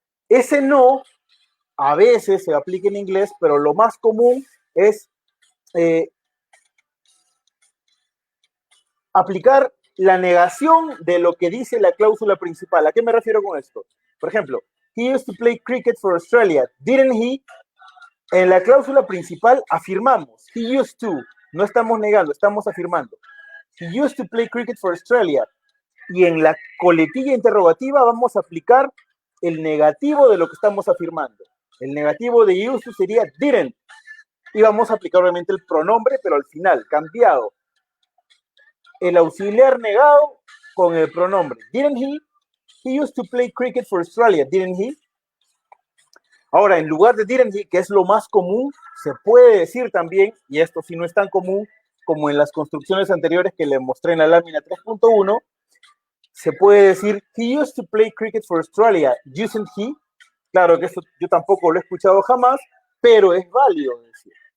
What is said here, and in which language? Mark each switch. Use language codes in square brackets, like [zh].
[es] Ese no a veces se aplica en inglés, pero lo más común es aplicar la negación de lo que dice la cláusula principal. ¿A qué me refiero con esto? Por ejemplo, [en] he used to play cricket for Australia. Didn't he? [es] En la cláusula principal afirmamos. [en] He used to. [es] No estamos negando, estamos afirmando. [en] He used to play cricket for Australia. [es] Y en la coletilla interrogativa vamos a aplicar el negativo de lo que estamos afirmando. El negativo de used to sería didn't. Y vamos a aplicar obviamente el pronombre, pero al final, cambiado. El auxiliar negado con el pronombre. [en] Didn't he? He used to play cricket for Australia, didn't he? [es] Ahora, en lugar de didn't he, que es lo más común, se puede decir también, y esto sí no es tan común como en las construcciones anteriores que les mostré en la lámina 3.1, se puede decir, [en] he used to play cricket for Australia, isn't he? [es] Claro que eso yo tampoco lo he escuchado jamás, pero es válido decir.